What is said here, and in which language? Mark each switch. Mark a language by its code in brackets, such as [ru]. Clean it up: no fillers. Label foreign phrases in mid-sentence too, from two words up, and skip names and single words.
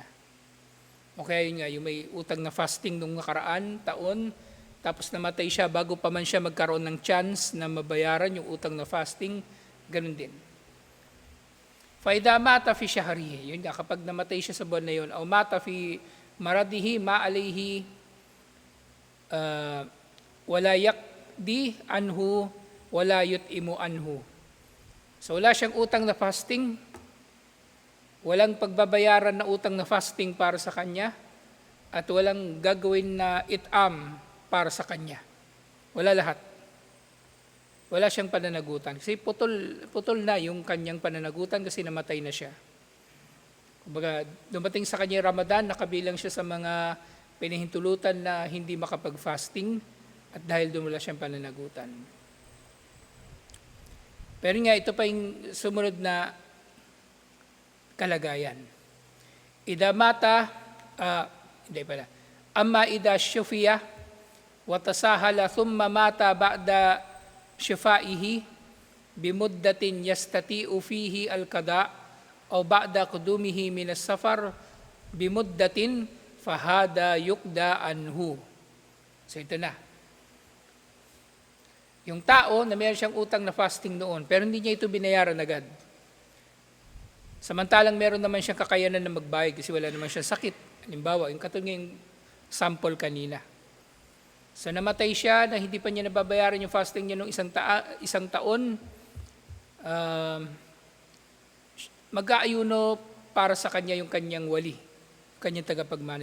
[tl] O kaya yun nga, yung may utang na fasting nung nakaraan, taon, tapos namatay siya bago pa man siya magkaroon ng chance na mabayaran yung utang na fasting, ganun din. [ar] فإذا مات في شهره, [tl] yun nga, kapag namatay siya sa buwan na yun, o [ar] مات في مرضه ما عليه ولا يقضى عنه ولا يطعم عنه. [tl] So wala siyang utang na fasting, walang pagbabayaran na utang na fasting para sa kanya, at walang gagawin na itam para sa kanya. Wala lahat. Wala siyang pananagutan. Kasi putol na yung kanyang pananagutan kasi namatay na siya. Kumbaga, dumating sa kanya Ramadan, nakabilang siya sa mga pinahintulutan na hindi makapag-fasting at dahil doon wala siyang pananagutan. Pero nga, ito pa yung sumunod na kalagayan. [ar] إذا مات، أما إذا شفي، وتساهل ثم مات بعد شفائه، بمدة يستطيع فيها القضاء، أو بعد قدومه من السفر، بمدة فهذا يقضى عنه. [tl] So ito na. Yung tao na mayroon siyang utang na fasting noon, pero hindi niya ito binayaran agad. Samantalang meron naman siyang kakayanan na magbayad kasi wala naman siyang sakit. Halimbawa, yung katulad ng sample kanina. So namatay siya na hindi pa niya nababayaran yung fasting niya nung isang taon, mag-aayuno para sa kanya yung kanyang wali, kanyang tagapagmana.